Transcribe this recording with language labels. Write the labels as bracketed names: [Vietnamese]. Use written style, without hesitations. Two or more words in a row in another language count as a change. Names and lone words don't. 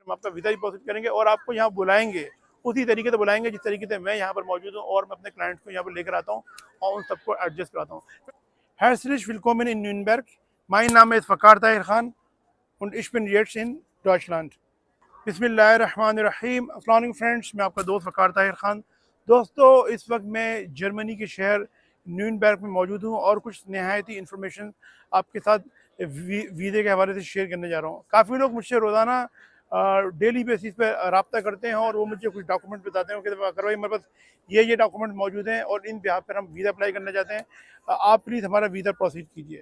[Urdu] ہم آپ کا ویزا بھی پروسیس کریں گے اور آپ کو یہاں بلائیں گے، اسی طریقے سے بلائیں گے جس طریقے سے میں یہاں پر موجود ہوں اور میں اپنے کلائنٹس کو یہاں پر لے کر آتا ہوں اور ان سب کو ایڈجسٹ کراتا ہوں. [German] Herzlich willkommen in Nürnberg. Mein Name ist Fakar Tahir Khan und ich bin jetzt in Deutschland. [Arabic] بسم الله الرحمن الرحيم۔ السلام عليكم [Urdu] فرینڈز، میں آپ کا دوست وقار طاہر خان. دوستو، اس وقت میں جرمنی کے شہر نیونبرگ میں موجود ہوں اور کچھ نہایت ہی انفارمیشن آپ کے ساتھ ویزے کے حوالے سے شیئر کرنے جا رہا ہوں. کافی لوگ مجھ سے روزانہ [English] daily basis [Urdu] پہ رابطہ کرتے ہیں اور وہ مجھے کچھ ڈاکیومنٹ بتاتے ہیں کہ اکر بھائی میرے پاس یہ ڈاکیومنٹ موجود ہیں اور [English] on behalf [Urdu] پر ہم ویزا اپلائی کرنا چاہتے ہیں، آپ پلیز ہمارا ویزا پروسیڈ کیجیے.